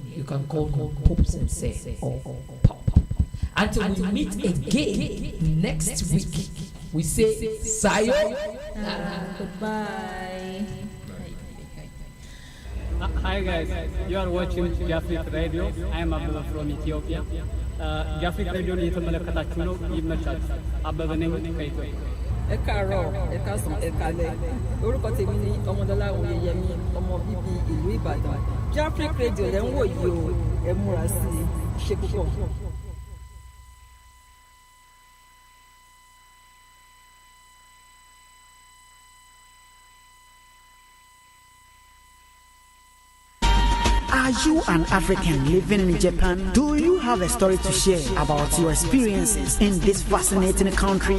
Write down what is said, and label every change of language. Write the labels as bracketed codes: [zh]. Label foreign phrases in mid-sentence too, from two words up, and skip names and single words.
[en] You can call him Pops and say or Pop. Until we meet again next week, we say sayonara. Goodbye. Hi guys, you are watching Jafric Radio. I am Abdullah from Ethiopia. [am] Jafric Radio ni የተመለከታችሁ ነው። ይመቻችሁ። አበበ ነኝ ከኢትዮጵያ። [yo] ẹ káàárọ̀ ẹ káàsán ẹ káalẹ́ orúkọ tèmi ni ọmọdọ́lá oyeyemi ọmọ bíbí ìlú Ìbàdàn. Jafric Radio lẹ́ ń wò yìí o, ẹ múra sí i, ṣe púpọ̀. [en] Are you an African living in Japan? Do you have a story to share about your experiences in this fascinating country?